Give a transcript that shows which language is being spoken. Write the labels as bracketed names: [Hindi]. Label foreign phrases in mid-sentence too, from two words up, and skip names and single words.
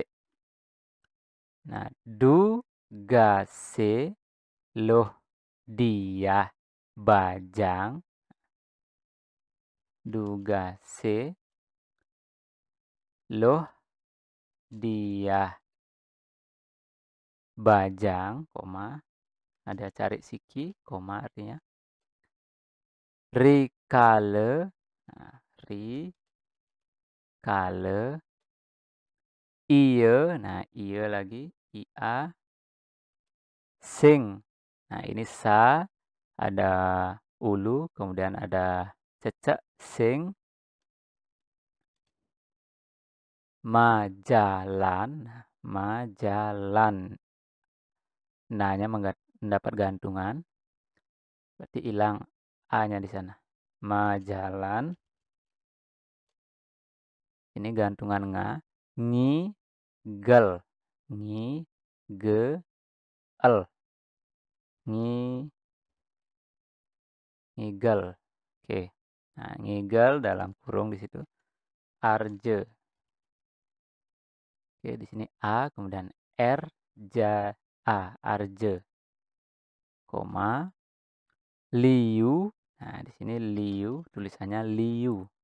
[Balinese] Nah, dugase loh dia bajang. Dugase loh dia bajang, koma. Ada cari siki, [Indonesian] koma artinya. [Balinese] Rikale. Nah, rikale. [Indonesian] Iya. Nah, iya lagi. Ia. Sing. Nah, ini sa. Ada ulu. Kemudian ada cecek. Sing. [Balinese] Majalan. Majalan. [Indonesian] Nah-nya mendapat gantungan. Berarti hilang a-nya di sana. Majalan. Ini gantungan nga. [Balinese] Ngigel. Ngigel. Ngigel. [Indonesian] Oke. Nah, ngigel dalam kurung di situ. [Balinese] Arje. [Indonesian] Oke, di sini a, kemudian r, arje. [Balinese] Koma. Liu. [Indonesian] Nah, di sini liu, tulisannya liu.